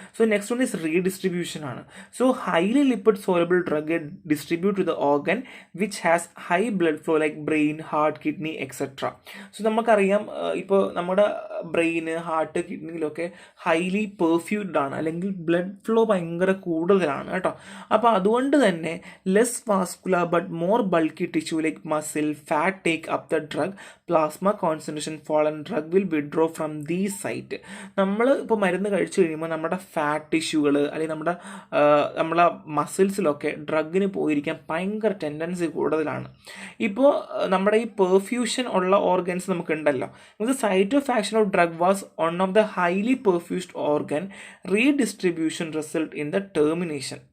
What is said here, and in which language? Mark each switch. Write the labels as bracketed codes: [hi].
[en] So next one is redistribution ആണ്. So highly lipid soluble drug distribute to the organ which has high blood flow like brain, heart, kidney etcetera. [ml] So നമുക്കറിയാം ഇപ്പോൾ നമ്മുടെ ബ്രെയിന്, heart, കിഡ്നിയിലൊക്കെ highly പെർഫ്യൂഡ് ആണ് അല്ലെങ്കിൽ blood flow ഭയങ്കര കൂടുതലാണ് കേട്ടോ. അപ്പോൾ അതുകൊണ്ട് തന്നെ [en] Less vascular but more bulky tissue like muscle, fat take up the drug, plasma concentration fall and drug will withdraw from these site. [ml] നമ്മൾ ഇപ്പോൾ മരുന്ന് കഴിച്ചു കഴിയുമ്പോൾ നമ്മുടെ ഫാറ്റ് ടിഷ്യൂകൾ അല്ലെങ്കിൽ നമ്മളെ മസിൽസിലൊക്കെ ഡ്രഗിന് പോയിരിക്കാൻ ഭയങ്കര ടെൻഡൻസി കൂടുതലാണ്. ഇപ്പോൾ നമ്മുടെ ഈ പെർഫ്യൂഷൻ ഉള്ള ഓർഗൻസ് നമുക്കുണ്ടല്ലോ, [en] ഇത് site of action of drug was one of the highly perfused organ, redistribution result in the termination.